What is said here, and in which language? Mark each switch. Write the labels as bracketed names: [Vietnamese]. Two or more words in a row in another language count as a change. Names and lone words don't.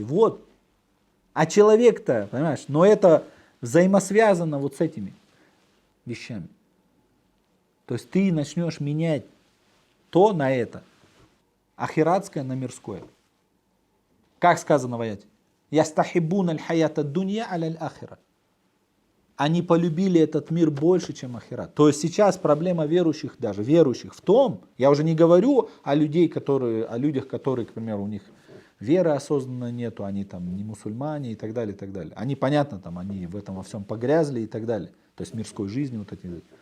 [Russian] Вот. А человек-то, понимаешь, но это взаимосвязано вот с этими вещами. То есть ты начнешь менять то на это, ахиратское на мирское. Как сказано в аяте? [Arabic] «يستحبون الحياة الدنيا على الآخرة». [Russian] Они полюбили этот мир больше, чем ахират. То есть сейчас проблема верующих, даже верующих в том, я уже не говорю о людях, которые, к примеру, у них веры осознанно нету, они там не мусульмане и так далее, и так далее. Они, понятно, там, они в этом во всем погрязли и так далее. То есть мирской жизни вот эти.